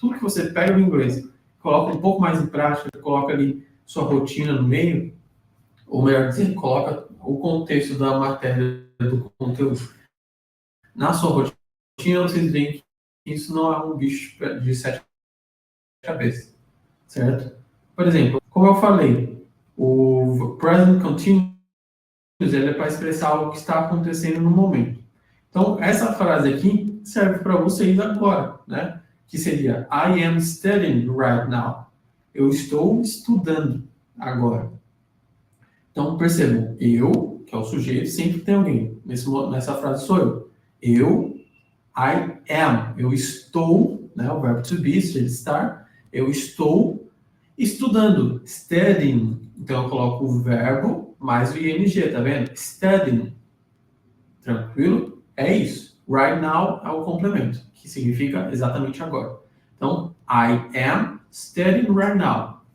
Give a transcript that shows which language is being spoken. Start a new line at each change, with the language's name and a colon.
Portuguese: Tudo que você pega no inglês, coloca um pouco mais em prática, coloca ali sua rotina no meio, ou melhor dizendo, coloca o contexto da matéria, do conteúdo na sua rotina, vocês veem que isso não é um bicho de 7 cabeças, certo? Por exemplo, como eu falei, o present continuous ele é para expressar algo que está acontecendo no momento. Então, essa frase aqui serve para vocês agora, né? Que seria
English: I am studying right now.
Portuguese: Eu estou estudando agora. Então, percebam, eu, que é o sujeito, sempre tem alguém. Nessa frase sou eu. Eu,
English: I am.
Portuguese: Eu estou, né? O verbo to be, se estar. Eu estou estudando.
English: Studying.
Portuguese: Então, eu coloco o verbo mais o ing, tá vendo? Studying. Tranquilo? É isso. Right now é o complemento, que significa exatamente agora. Então,
English: I am studying right now.